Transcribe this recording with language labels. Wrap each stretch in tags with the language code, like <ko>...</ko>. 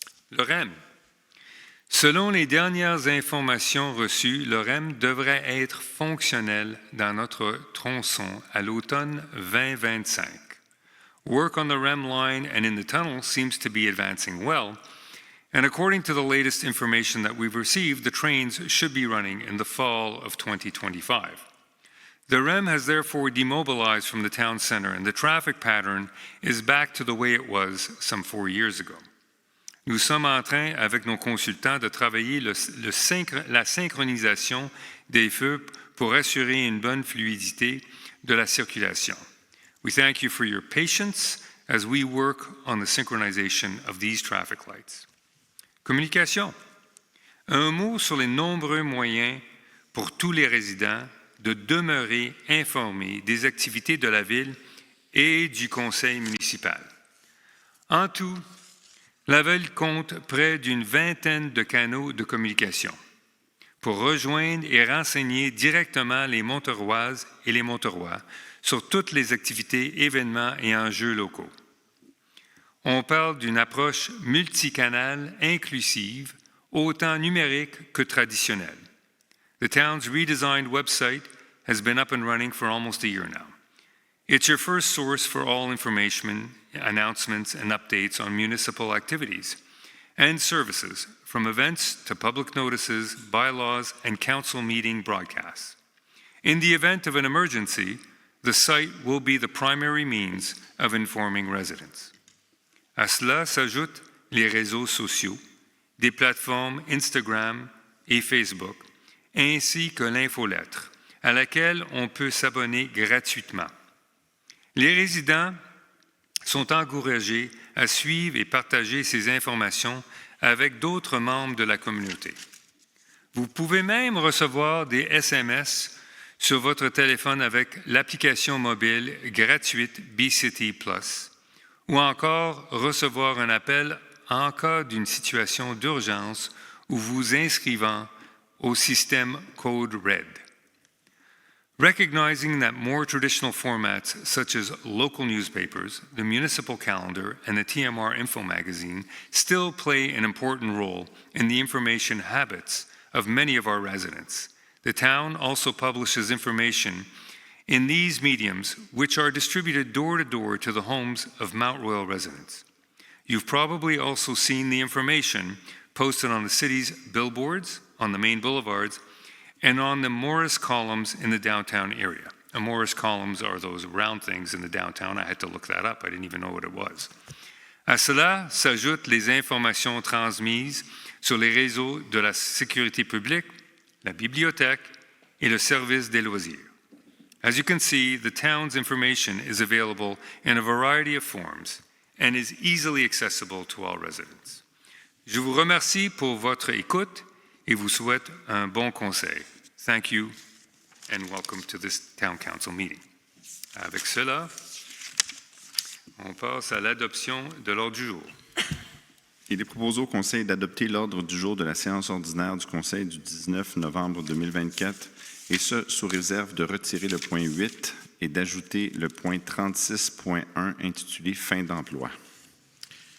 <fr>Le REM. Selon les dernières informations reçues, le REM devrait être fonctionnel dans notre tronçon à l'automne 2025.</fr> <en>Work on the REM line and in the tunnel seems to be advancing well, and according to the latest information that we've received, the trains should be running in the fall of 2025. The REM has therefore demobilized from the town center, and the traffic pattern is back to the way it was some 4 years ago.</en> <fr>Nous sommes en train, avec nos consultants, de travailler la synchronisation des feux pour assurer une bonne fluidité de la circulation.</fr> <en>We thank you for your patience as we work on the synchronization of these traffic lights.</en> <fr>Communication. Un mot sur les nombreux moyens pour tous les résidents de demeurer informés des activités de la ville et du conseil municipal. En tout, la ville compte près d'une vingtaine de canaux de communication pour rejoindre et renseigner directement les Monteroises et les Monterois sur toutes les activités, événements et enjeux locaux. On parle d'une approche multicanale inclusive, autant numérique que traditionnelle.</fr> <en>The town's redesigned website has been up and running for almost a year now. It's your first source for all information, announcements, and updates on municipal activities and services, from events to public notices, bylaws, and council meeting broadcasts. In the event of an emergency, the site will be the primary means of informing residents.</en> <fr>À cela s'ajoutent les réseaux sociaux, des plateformes Instagram et Facebook, ainsi que l'infolettre, à laquelle on peut s'abonner gratuitement. Les résidents sont encouragés à suivre et partager ces informations avec d'autres membres de la communauté. Vous pouvez même recevoir des SMS sur votre téléphone avec l'application mobile gratuite BeCity Plus ou encore recevoir un appel en cas d'une situation d'urgence ou vous inscrivant au système Code Red.</fr> <en>Recognizing that more traditional formats such as local newspapers, the municipal calendar, and the TMR Info magazine still play an important role in the information habits of many of our residents, the town also publishes information in these mediums which are distributed door to door to the homes of Mount Royal residents. You've probably also seen the information posted on the city's billboards, on the main boulevards, and on the Morris columns in the downtown area. And Morris columns are those round things in the downtown. I had to look that up. I didn't even know what it was.</en> <fr>À cela s'ajoutent les informations transmises sur les réseaux de la sécurité publique, la bibliothèque et le service des loisirs.</fr> <en>As you can see, the town's information is available in a variety of forms and is easily accessible to all residents.</en> <fr>Je vous remercie pour votre écoute et vous souhaite un bon conseil.</fr> <en>Thank you and welcome to this Town Council meeting.</en> <fr>Avec cela, on passe à l'adoption de l'ordre du jour. Il est proposé au Conseil d'adopter l'ordre du jour de la séance ordinaire du Conseil du 19 novembre 2024, et ce, sous réserve de retirer le point 8 et d'ajouter le point 36.1 intitulé « Fin d'emploi ».</fr>